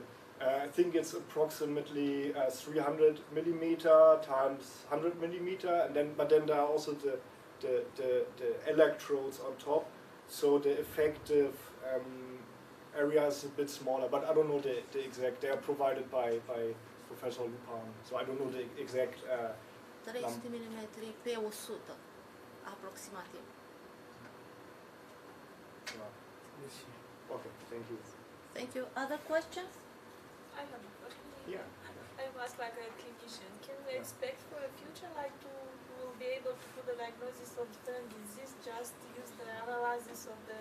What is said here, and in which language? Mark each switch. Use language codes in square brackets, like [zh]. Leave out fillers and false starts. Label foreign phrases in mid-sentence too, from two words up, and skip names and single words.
[en] I think it's approximately 300 millimeter times 100 millimeter, but then there are also the electrodes on top, so the effective area is a bit smaller. But I don't know the exact. They are provided by Professor Lupan, so I don't know the exact. [ro] 300 mm pe 100, aproximativ. [en] Yeah. Okay, thank you. Thank you. Other questions? I have a question. Yeah. I was like a clinician. Can we expect for the future, like we'll be able to do the diagnosis of different disease, just use the analysis of the,